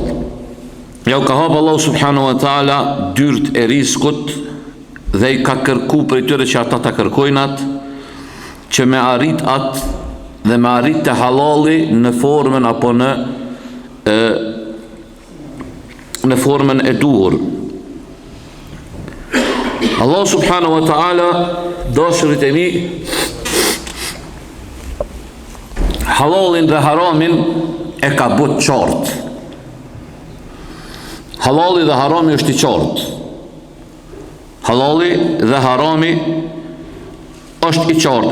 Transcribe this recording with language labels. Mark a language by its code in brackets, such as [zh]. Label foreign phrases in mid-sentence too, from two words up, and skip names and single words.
[sq] Ja u ka hap Allahu [ar] سبحانه وتعالى [sq] dyrt e riskut dhe i ka kërku për tyre që ata ta kërkojnë atë, që me arrit atë dhe me arrit të halali në formën apo në formën e duhur. [ar] الله سبحانه وتعالى, [sq] dashurit e mi, halalin dhe haramin e ka bët qartë. Halali dhe harami është i qartë. Halali dhe harami është i qartë.